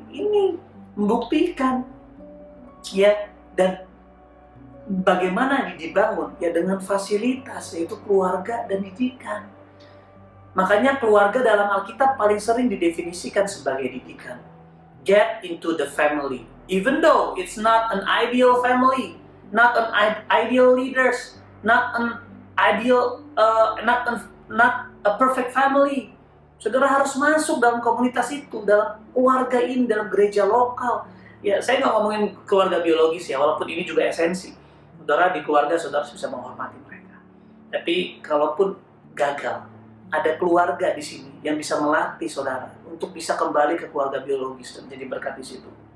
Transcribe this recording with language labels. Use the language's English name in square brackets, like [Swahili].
[Indonesian] Ini membuktikan. Ya, dan bagaimana dibangun? Ya dengan fasilitas, yaitu keluarga dan didikan. Makanya keluarga dalam Alkitab paling sering didefinisikan sebagai didikan. [English] Get into the family. Even though it's not an ideal family, not an ideal leaders, not an ideal, not a perfect family. [Indonesian] Saudara harus masuk dalam komunitas itu, dalam keluarga ini, dalam gereja lokal. Ya, saya nggak ngomongin keluarga biologis ya, walaupun ini juga esensi. Saudara di keluarga, saudara bisa menghormati mereka. Tapi kalaupun gagal, ada keluarga di sini yang bisa melatih saudara untuk bisa kembali ke keluarga biologis dan menjadi berkat di situ.